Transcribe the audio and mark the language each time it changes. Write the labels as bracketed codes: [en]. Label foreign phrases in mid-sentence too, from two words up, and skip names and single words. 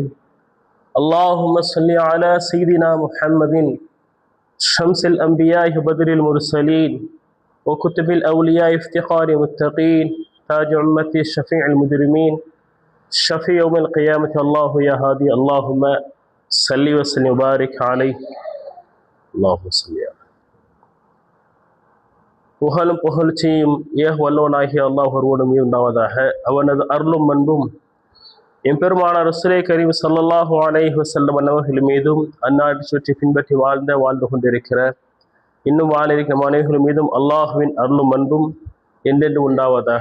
[ar] اللهم صل على سيدنا محمد شمس الأنبياء وبدر المرسلين وكتب الأولياء افتقار المتقين تاج أمتي شفيع المجرمين شفيع يوم القيامة الله يا هادي اللهم صل وسلم وبارك عليه. اللهم صل على [ta] புகழும் புகழ்ச்சியும் வல்லவனாகிய அல்லாஹ் ஒருவனுமே உண்டாவதாக. அவனது அருளும் அன்பும் எம்பெருமானார் [ar] رسول كريم صلى الله عليه وسلم [ta] அவர்கள் மீதும் அன்னாரை சுற்றி பின்பற்றி வாழ்ந்து கொண்டிருக்கிற இன்னும் வாழ இருக்கிற அனைவர்கள் மீதும் அல்லாஹுவின் அருளும் அன்பும் என்றென்று உண்டாவதாக.